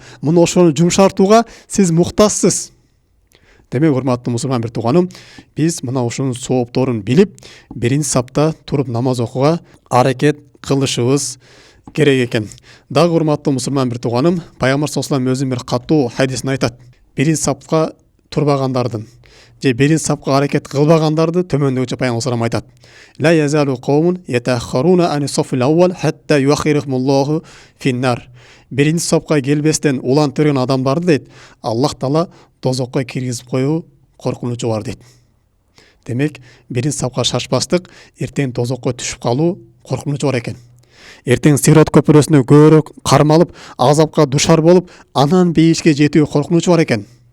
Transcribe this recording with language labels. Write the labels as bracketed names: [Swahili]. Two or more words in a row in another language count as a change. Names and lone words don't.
[Kyrgyz] Муну ошону жумшартууга сиз муктажсыз. Демек, урматтуу мусулман бир тууганым, биз мына ушунун соопторун билип, биринчи сапта туруп намаз окууга аракет кылышыбыз керек экен. Дагы урматтуу мусулман бир тууганым, пайгамбар [Arabic] صلى الله عليه وسلم [Kyrgyz] өзүнүн бир катуу хадисинде айтат: биринчи сапка турбагандардын же биринчи сапка аракет кылбагандарды төмөндөгүчө пайгамбар [Arabic] صلى الله عليه وسلم [Kyrgyz] айтат: [Arabic] لا يزال قوم يتأخرون عن الصف الأول حتى يؤخرهم الله في النار. [Kyrgyz] Биринчи сапка келбестен улантырган адамдарды дейт, Аллах Таала дозокко киргизип коюу коркунучу бар дейт. Демек, биринчи сапка шашпастык, эртең дозокко түшүп калуу коркунучу бар экен. Эртең сирот көпүрөсүнө көбүрөөк кармалып, азапка душар болуп, анан бейишке жетүү коркунучу бар экен.